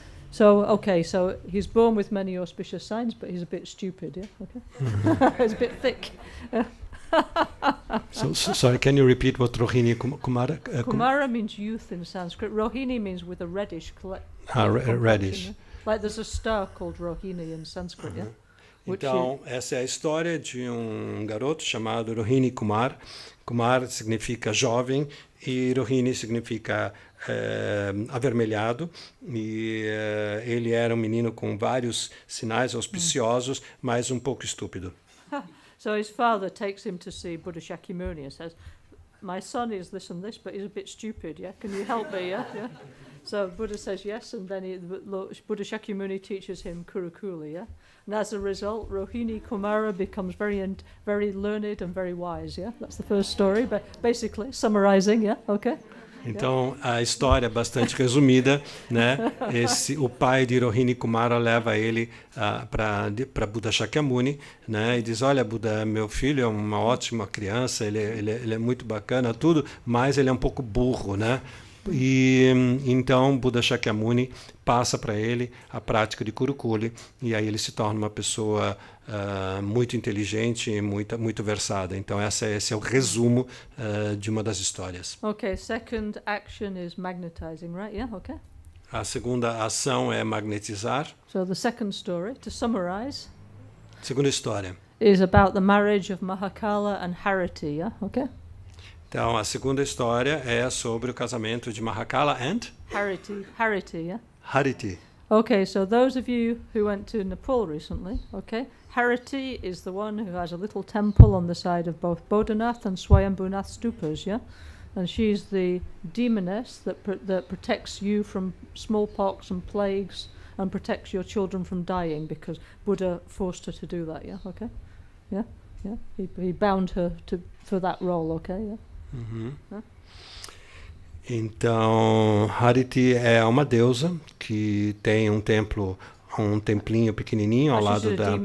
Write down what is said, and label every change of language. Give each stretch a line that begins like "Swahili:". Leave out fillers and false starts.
English: So he's born with many auspicious signs, but he's a bit stupid, yeah? Okay. He's a bit thick. So sorry, can you repeat what Rohini Kumara? Kumara means youth in Sanskrit. Rohini means with a reddish reddish. Yeah? Like there's a star called Rohini in Sanskrit, yeah?
Portuguese: Então, essa é a história de um garoto chamado Rohini Kumar. Kumar significa jovem e Rohini significa avermelhado. E ele era um menino com vários sinais auspiciosos, mas um pouco estúpido.
English: So his father takes him to see Buddha Shakyamuni and says, "My son is this and this, but he's a bit stupid, yeah? Can you help me, yeah?" Yeah? So Buddha says yes, and then Buddha Shakyamuni teaches him Kurukulle, yeah? And as a result, Rohini Kumara becomes very learned and very wise, yeah? That's the first story, but basically, summarizing, yeah? Okay?
Portuguese: Então, a história é bastante resumida, né? O pai de Rohini Kumara leva ele para Buddha Shakyamuni, né? E diz, olha, Buddha, meu filho é uma ótima criança, ele é muito bacana, tudo, mas ele é um pouco burro, né? E então Buddha Shakyamuni passa para ele a prática de Kurukulle e aí ele se torna uma pessoa muito inteligente e muito versada. Então esse é o resumo de uma das histórias.
English: Okay, second action is magnetizing, right? Yeah, okay.
Portuguese: A segunda ação é magnetizar.
English: So the second story, to summarize,
Portuguese: segunda história
English: is about the marriage of Mahakala and Hariti, yeah? Okay.
Portuguese: Então, a segunda história é sobre o casamento de Mahakala
English: and Hariti, yeah? Hariti. Okay, so those of you who went to Nepal recently, okay, Hariti is the one who has a little temple on the side of both Bodhanath and Swayambhunath stupas, yeah? And she's the demoness that protects you from smallpox and plagues and protects your children from dying because Buddha forced her to do that, yeah? Okay? Yeah? Yeah? He bound her for that role, okay? Yeah? Uhum.
Portuguese: Então, Hariti é uma deusa que tem um templinho pequenininho ao lado da...